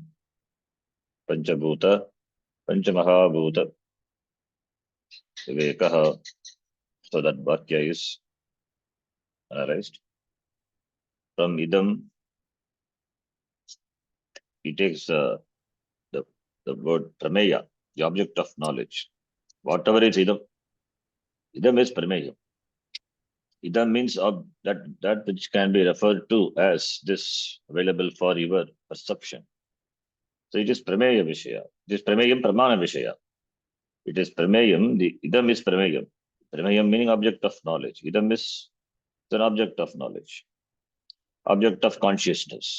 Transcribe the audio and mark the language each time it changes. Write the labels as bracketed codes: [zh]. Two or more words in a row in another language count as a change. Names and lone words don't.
[sa] Panchabhuta, Pancha Mahabhuta, Vivekaha. [en] So that Vakya is analyzed. From idam, he takes the word prameya, the object of knowledge. Whatever is idam, idam is prameya. Idam means of that which can be referred to as this, available for your perception. So it is [sa] prameya vishaya. [en] It is [sa] prameyam pramana vishaya. [en] It is prameyam, the idam is prameyam. Prameyam meaning object of knowledge. Idam is an object of knowledge. Object of consciousness.